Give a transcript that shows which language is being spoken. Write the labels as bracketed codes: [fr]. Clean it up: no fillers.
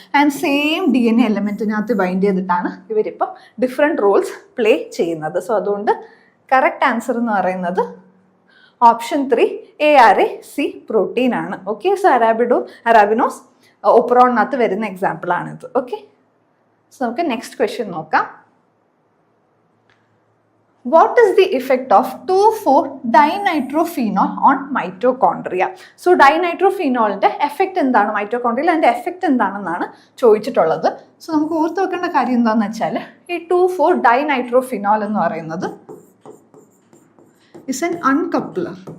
[ml] And same DNA എലമെൻറ്റിനകത്ത് bind ചെയ്തിട്ടാണ് ഇവരിപ്പം different Rolls play ചെയ്യുന്നത്. So അതുകൊണ്ട് കറക്റ്റ് ആൻസർ എന്ന് പറയുന്നത് ഓപ്ഷൻ 3 ARAC പ്രോട്ടീൻ ആണ്. ഓക്കെ, സോ അറാബിനോസ് ഒപ്രോണിനകത്ത് വരുന്ന എക്സാമ്പിൾ ആണിത്. ഓക്കെ, സോ നമുക്ക് നെക്സ്റ്റ് ക്വസ്റ്റ്യൻ നോക്കാം. [en] What is the effect of 2,4-dinitrophenol on mitochondria? [ml] So dinitrophenolന്റെ effect എന്താണ് മൈറ്റോകോൺഡ്രിയയിൽ, അതിൻ്റെ എഫക്റ്റ് എന്താണെന്നാണ് ചോദിച്ചിട്ടുള്ളത്. സോ നമുക്ക് ഓർത്ത് വെക്കേണ്ട കാര്യം എന്താണെന്ന് വെച്ചാൽ ഈ 2,4-dinitrophenol എന്ന് പറയുന്നത് [en] Is an uncoupler.